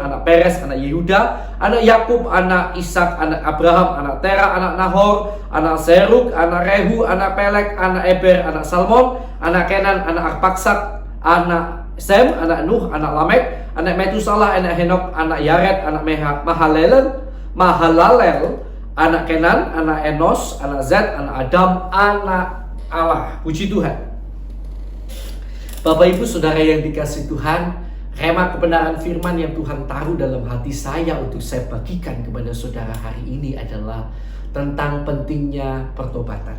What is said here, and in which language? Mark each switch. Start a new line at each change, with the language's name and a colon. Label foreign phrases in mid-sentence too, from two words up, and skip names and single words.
Indonesian: anak Peres, anak Yehuda, anak Yakub, anak Ishak, anak Abraham, anak Tera, anak Nahor, anak Serug, anak Rehu, anak Pelek, anak Eber, anak Salmon, anak Kenan, anak Arpaksak, anak Sem, anak Nuh, anak Lamek, anak Metusalah, anak Henok, anak Yared, anak Mahalalel, anak Kenan, anak Enos, anak Zed, anak Adam, anak Allah. Puji Tuhan. Bapak Ibu Saudara yang dikasihi Tuhan, rema kebenaran firman yang Tuhan taruh dalam hati saya untuk saya bagikan kepada saudara hari ini adalah tentang pentingnya pertobatan.